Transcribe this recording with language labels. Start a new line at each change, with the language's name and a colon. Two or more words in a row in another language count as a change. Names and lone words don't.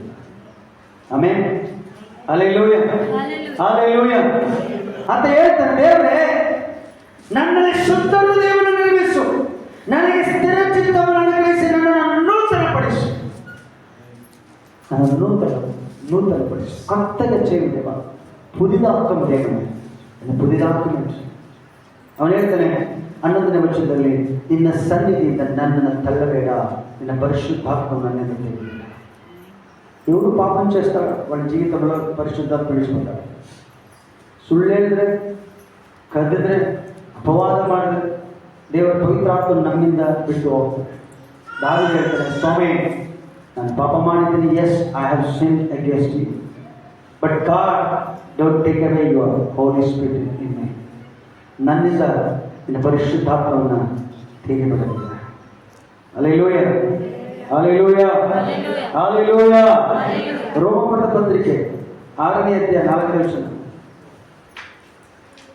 Kannada: ಆಮೆನ್. ಹಲ್ಲೆಲೂಯಾ. ಹಲ್ಲೆಲೂಯಾ ಅಂತ ಹೇಳ್ತಾನೆ. ದೇವರೇ, ನನ್ನಲ್ಲಿ ಶುದ್ಧ ಹೃದಯವನ್ನು ನಿರ್ಮಿಸು, ನನಗೆ ಸ್ಥಿರ ಚಿತ್ತವನ್ನು ಅನುಗ್ರಹಿಸಿ ನನ್ನನ್ನು ನೂತನಪಡಿಸು. ನನ್ನನ್ನು ನೂತನಪಡಿಸು. ಕರ್ತಗೆ
Tamil: செய்ய புதிதாக்கும் தேவனே, புதிதாக்கும் என்று
Kannada: ಅವನು ಹೇಳ್ತಾನೆ 11ನೇ ವಚನದಲ್ಲಿ, ನಿನ್ನ ಸನ್ನಿಧಿಯಿಂದ ನನ್ನನ್ನು ತಳ್ಳಬೇಡ, ನಿನ್ನ
Telugu: పరిశుద్ధాత్మను నన్ను తెగిడ. ఎవరు పాపం చేస్తారు వాళ్ళ జీవితంలో పరిశుద్ధాత్మ విడిచిపోతారు.
Kannada: ಸುಳ್ಳು ಹೇಳಿದ್ರೆ, ಕದ್ದಿದ್ರೆ, ಅಪವಾದ ಮಾಡಿದ್ರೆ ದೇವರ ಪವಿತ್ರಾತ್ಮ ನಮ್ಮಿಂದ ಬಿಟ್ಟು ಹೋಗ್ತಾರೆ. ದಾವೀದ ಹೇಳ್ತಾರೆ, ಸ್ವಾಮಿ ನಾನು ಪಾಪ ಮಾಡಿದ್ದೀನಿ,
English: yes I have sinned against you, but God don't take away your Holy Spirit in me.
Kannada: ನನ್ನಿಂದ ನಿನ್ನ ಪರಿಶುದ್ಧಾತ್ಮವನ್ನು ತೆಗೆದುಬಿಡಲಿಲ್ಲ. ಹಲ್ಲೆಲೂಯಾ. ಹಲ್ಲೆಲೂಯಾ. ಹಲ್ಲೆಲೂಯಾ. ರೋಮಪುರದ ಪತ್ರಿಕೆ 6ನೇ ಅಧ್ಯಾಯ 4ನೇ ವಚನ.